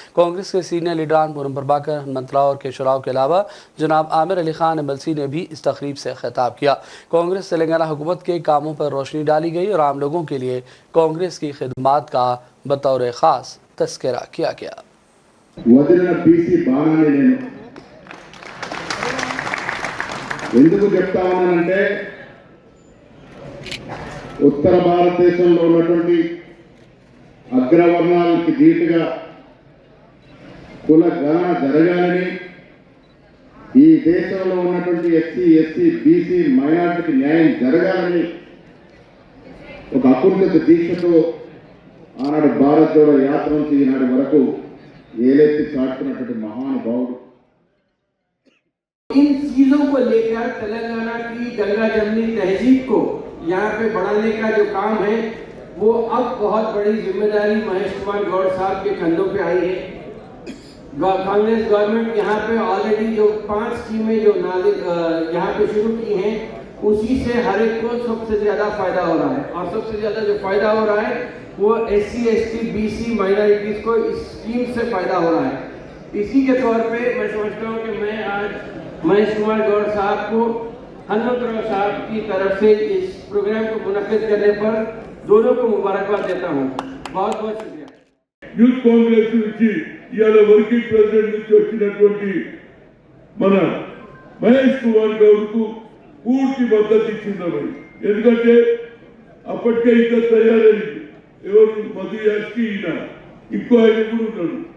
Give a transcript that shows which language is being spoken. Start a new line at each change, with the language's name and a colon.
Hindi: कांग्रेस के सीनियर लीडरान पूनम प्रभाकर, हनुमंत राव और केशव राव के अलावा जनाब आमिर अली खान MLC ने भी इस तकरीब से खिताब किया। कांग्रेस तेलंगाना हुकूमत के कामों पर रोशनी डाली गई और आम लोगों के लिए कांग्रेस की खिदमात का बतौर खास तस्करा किया गया।
Telugu: వదిలిన బీసీ బాణాన్ని నేను ఎందుకు చెప్తా ఉన్నానంటే, ఉత్తర భారతదేశంలో ఉన్నటువంటి అగ్రవర్ణాలకి ధీటుగా కుల గణన జరగాలని, ఈ దేశంలో ఉన్నటువంటి SC, SC, BC మైనారిటీకి న్యాయం జరగాలని ఒక అకుంఠిత దీక్షతో ఆనాడు భారత్ జోడో యాత్ర నుంచి ఈనాడు వరకు ఏలెత్తి చాటుకున్నటువంటి మహానుభావుడు।
Hindi: इन चीजों को लेकर तेलंगाना की गंगा जमनी तहजीब को यहाँ पे बढ़ाने का जो काम है, वो अब बहुत बड़ी जिम्मेदारी महेश कुमार गौड़ साहब के कंधों पे आई है। कांग्रेस गवर्नमेंट यहाँ पे ऑलरेडी जो 5 स्कीमें जो यहाँ पे शुरू की हैं, उसी से हर एक को सबसे ज्यादा फायदा हो रहा है। और सबसे ज्यादा जो फायदा हो रहा है वो SC, ST, BC माइनॉरिटीज को इस स्कीम से फायदा हो रहा है। इसी के तौर पे मैं समझता हूँ कि मैं आज महेश कुमार गौड़ साहब को हनुमंत राव साहब की तरफ से इस प्रोग्राम को मुनक्किद करने पर दोनों को मुबारकबाद देता हूँ। बहुत बहुत शुक्रिया।
Telugu: యూత్ కాంగ్రెస్ నుంచి ఇవాళ వర్కింగ్ ప్రెసిడెంట్ నుంచి వచ్చినటువంటి మన మహేష్ కుమార్ గౌడ్కు పూర్తి మద్దతు ఇచ్చిందామని, ఎందుకంటే అప్పటికే ఇంకా తయారైంది. ఎవరు మధు యాస్కి ఈయన ఇంకో ఆయన కూడా ఉన్నాడు.